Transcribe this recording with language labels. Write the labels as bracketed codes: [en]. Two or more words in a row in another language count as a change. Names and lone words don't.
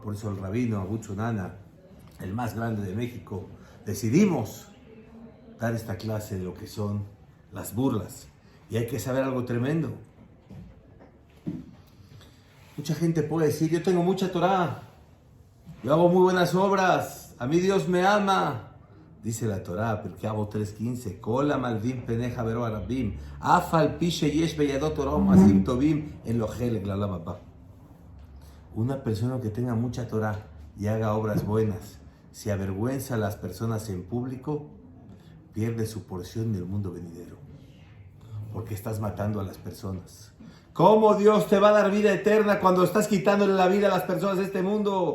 [es] Por eso el rabino Abu Chunana, el más grande de México, decidimos dar esta clase de lo que son las burlas. Y hay que saber algo tremendo. Mucha gente puede decir, yo tengo mucha Torah, yo hago muy buenas obras, a mí Dios me ama. Dice la Torá, [he] Pirkei Avot 3:15, כל המלבין פני חברו ברבים, אף על פי שיש בידו תורה ומעשים טובים אין לו חלק לעולם הבא. [es] Una persona que tenga mucha Torá y haga obras buenas, si avergüenza a las personas en público, pierde su porción del mundo venidero. Porque estás matando a las personas. ¿Cómo Dios te va a dar vida eterna cuando estás quitándole la vida a las personas de este mundo?